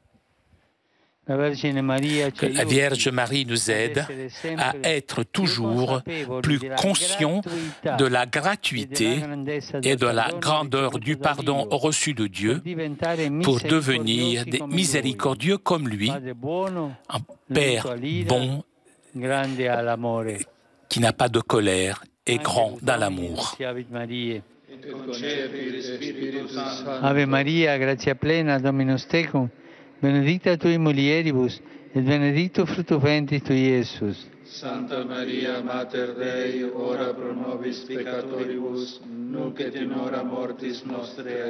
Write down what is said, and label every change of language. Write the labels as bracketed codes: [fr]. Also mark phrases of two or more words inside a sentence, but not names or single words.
[fr] Que la Vierge Marie nous aide à être toujours plus conscients de la gratuité et de la grandeur du pardon reçu de Dieu pour devenir des miséricordieux comme lui, un Père bon qui n'a pas de colère et grand dans l'amour. [la] Ave Maria, gratia plena, Dominus tecum, benedicta tui mulieribus, et benedictus fructus ventris tui, Iesus. Santa Maria, Mater Dei, ora pro nobis peccatoribus, nunc et in hora mortis nostre.